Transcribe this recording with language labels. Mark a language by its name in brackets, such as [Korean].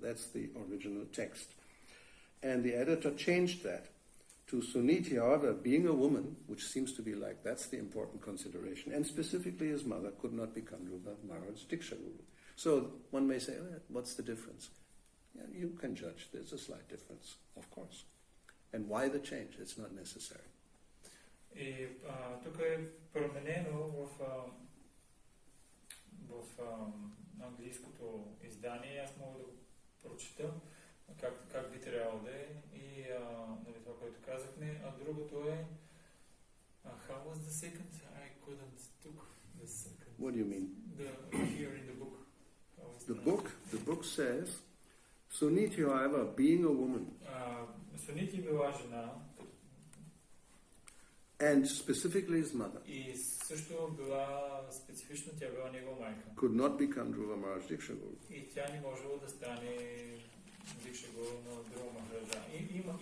[English] That's the original text. And the editor changed that to Suniti, however, being a woman, which seems to be like that's the important consideration, and specifically his mother could not become Dhruva Maharaj's Diksha-guru. So one may say, what's the difference? Yeah, you can judge. There's a slight difference, of course. And why the change? It's not necessary. [Bulgarian] И тук е променено в английското издание. Аз мога да го прочета как би трябвало да е и това, което казахме. А другото е [English] how was the second? I couldn't took the second. What do you mean? Here in the book. The book says, Suniti, however, being a woman, [Bulgarian] Сунити била жена, [English] and specifically his mother, [Bulgarian] и също била специфично, тя била негова майка. [English] could not become Dhruva Maharaj Diksha-guru. [Bulgarian] И тя не можела да стане Дикша-гуру на Dhruva Maharaj.